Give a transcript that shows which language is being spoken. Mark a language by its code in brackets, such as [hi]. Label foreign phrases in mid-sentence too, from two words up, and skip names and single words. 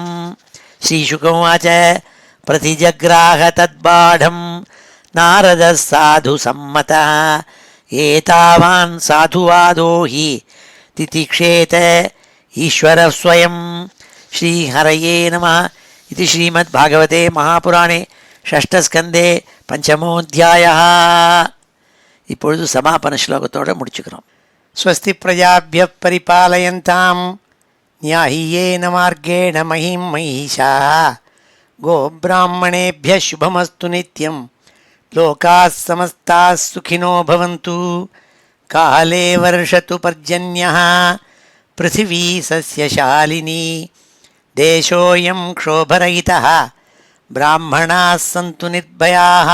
[sa] श्रीशुकमुवाच प्रतिजग्राह तद्बाढं नारदः साधु सम्मतः एतावान् साधुवादो हि तितिक्षेत ईश्वरः स्वयं। श्रीहरये नमः इति श्रीमद्भागवते महापुराणे षष्ठस्कन्दे पञ्चमोऽध्यायः. [ta] இப்பொழுது சமாபன ஸ்லோகத்தோடு முடிச்சுக்கிறோம். [sa] स्वस्ति प्रजाभ्यः परिपालयन्ताम् न्याय्येन मार्गेण महीं महिषाः गोब्राह्मणेभ्यः शुभमस्तु नित्यं लोकाः समस्ताः सुखिनो भवन्तु. काले वर्षतु पर्जन्यः पृथिवी सस्यशालिनी देशोऽयं क्षोभरहितः ब्राह्मणाः सन्तु निर्भयाः.